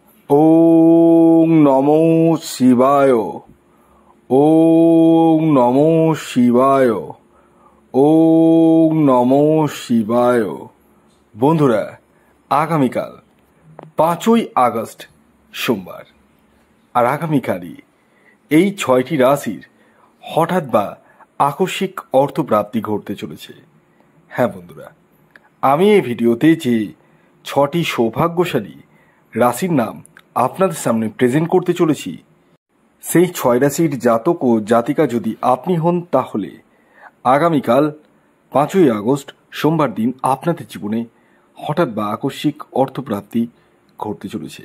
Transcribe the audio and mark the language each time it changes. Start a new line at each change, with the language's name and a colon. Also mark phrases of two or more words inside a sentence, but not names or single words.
Sanskrit: ওং নমো শিবায়। ওং নমো শিবায়। ওং নমো শিবায়।
Bangla: বন্ধুরা, আগামীকাল 5ই আগস্ট সোমবার, আর আগামীকালই এই 6টি রাশির হঠাৎ বা আকস্মিক অর্থপ্রাপ্তি ঘটতে চলেছে। হ্যাঁ বন্ধুরা, আমি এই ভিডিওতে যে 6টি সৌভাগ্যশালী রাশির নাম আপনাদের সামনে প্রেজেন্ট করতে চলেছি, সেই 6 রাশির জাতক ও জাতিকা যদি আপনি হন, তাহলে আগামীকাল 5ই আগস্ট সোমবার দিন আপনাদের জীবনে হঠাৎ বা আকস্মিক অর্থপ্রাপ্তি ঘটতে চলেছে।